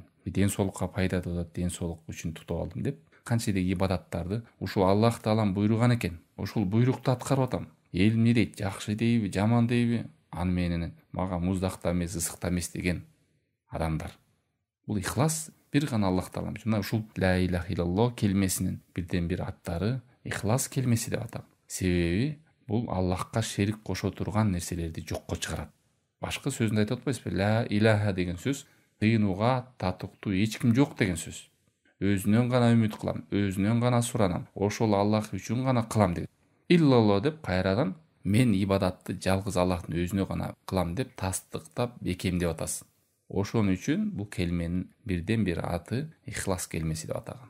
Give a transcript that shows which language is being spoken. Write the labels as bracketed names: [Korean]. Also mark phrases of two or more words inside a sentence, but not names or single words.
[Kyrgyz] Ден соолукка пайда деп атат, ден соолук үчүн тутуп алдым деп. Канча эле ибадаттарды ушул Аллах Таалам буйруган экен. Ушул буйрукту аткарып атам. Эл эмне дейт, жакшы дейби, жаман дейби? Аны менен мага муздакта эмес, ысыкта эмес деген адамдар. Бул ихлас бир гана Аллах Таалам. Жана ушул [Arabic] لا إله إلا الله [Kyrgyz] келмесинин бирден бир аттары ихлас келмеси деп аталат. Себеби бул Аллахка шерик кошо турган нерселерди жокко чыгарат. Башка сөзүндө айтып атпайсызбы? [Arabic] لا إله [Kyrgyz] деген сөз сыйынууга татыктуу эч ким жок деген сөз. Өзүнөн гана үмүт кылам, өзүнөн гана суранам, ошол Аллах үчүн гана кылам деген. Иллаллах деп кайрадан мен ибадатты жалгыз Аллахтын өзүнө гана кылам деп тастыктап, бекемдеп атасың. Ошон үчүн бул келменин бирден бир аты ихлас келмеси деп аталган.